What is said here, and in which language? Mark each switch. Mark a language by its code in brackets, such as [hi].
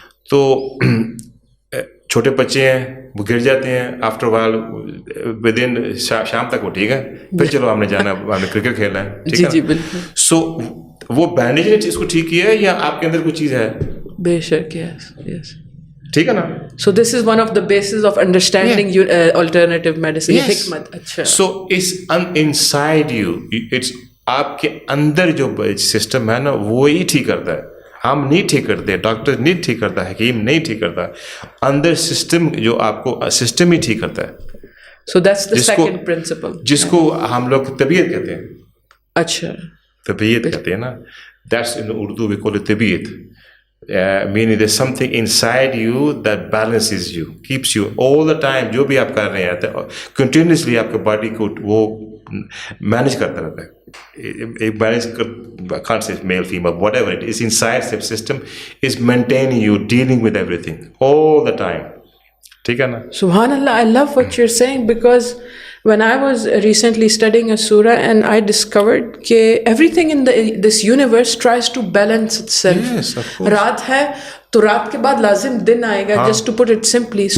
[ur] تو چھوٹے بچے ہیں وہ گر جاتے ہیں, آفٹر وائل ود ان شام تک وہ ٹھیک ہے, پھر چلو ہم نے جانا ہم نے کرکٹ کھیلنا ہے. ٹھیک ہے. سو وہ بینڈیج نے اس کو ٹھیک کیا ہے یا آپ کے اندر کوئی چیز ہے؟ بے شک. یس یس. ٹھیک ہے نا. [en] So this is one of the bases of understanding alternative medicine. [ur] حکمت. اچھا. [en] So it's inside you. [ur] It's آپ کے اندر جو سسٹم ہے نا وہی ٹھیک کرتا ہے. ہم نہیں ٹھیک کرتے, ڈاکٹر نہیں ٹھیک کرتا, حکیم نہیں ٹھیک کرتا, اندر سسٹم جو آپ کو سسٹم ہی ٹھیک کرتا ہے. [en] So that's the second principle. [ur] جس کو ہم لوگ طبیعت کہتے ہیں. اچھا. طبیعت کہتے ہیں نا. [en] That's in Urdu we call it طبیعت. Meaning there's something inside you that balances you, keeps you all the time. [ur] جو بھی آپ کر رہے ہیں کنٹینیوسلی آپ کے باڈی کو وہ مینیج کرتا رہتا ہے. [en] Balance, I can't say male, female, whatever it is inside the system is maintaining you, dealing with everything all the time. [ur] ٹھیک ہے نا. [en] Subhanallah, I love what you're saying because when I was recently studying a surah and I discovered that everything in this universe tries to balance itself. Yes, of course. [ur] رات ہے تو رات کے بعد لازم دن آئے گا, [en] just to put it simply.